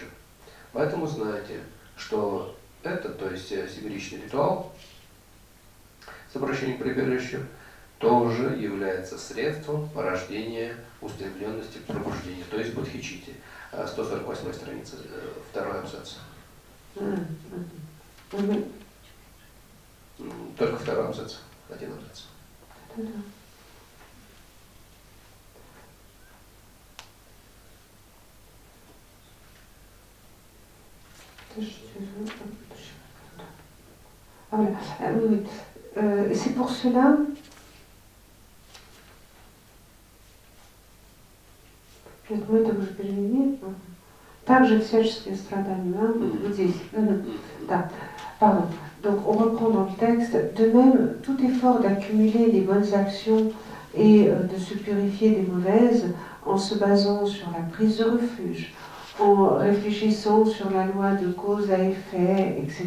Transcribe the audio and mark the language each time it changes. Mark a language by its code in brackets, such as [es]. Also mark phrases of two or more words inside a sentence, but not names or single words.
[ru] Поэтому знайте, что это, то есть семеричный ритуал с обращением к прибежищу, тоже является средством порождения устремленности к пробуждению, то есть бодхичитте. 148 страница, второй абзац. Только второй абзац, один абзац. [fr] Ah, voilà. Oui. C'est pour cela [ru] также всяческие страдания, вот здесь. Да. [fr] Pardon. Donc on reprend dans le texte. De même, tout effort d'accumuler les bonnes actions et de se purifier des mauvaises en se basant sur la prise de refuge, en réfléchissant sur la loi de cause à effet, etc.